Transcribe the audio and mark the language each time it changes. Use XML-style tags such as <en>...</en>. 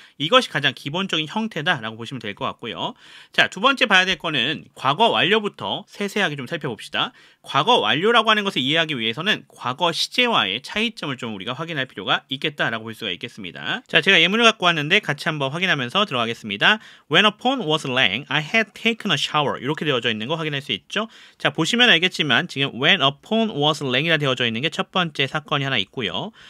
<ko>이것이 가장 기본적인 형태다라고 보시면 될 것 같고요. 자, 두 번째 봐야 될 거는 과거 완료부터 세세하게 좀 살펴봅시다. 과거 완료라고 하는 것을 이해하기 위해서는 과거 시제와의 차이점을 좀 우리가 확인할 필요가 있겠다라고 볼 수가 있겠습니다. 자, 제가 예문을 갖고 왔는데 같이 한번 확인하면서 들어가겠습니다.</ko> <en>When a phone was rang, I had taken a shower.</en> <ko>이렇게 되어져 있는 거 확인할 수 있죠. 자, 보시면 알겠지만 지금</ko> <en>when a phone was rang</en> <ko>이라 되어져 있는 게 첫 번째 사건이 하나 있고요.</ko>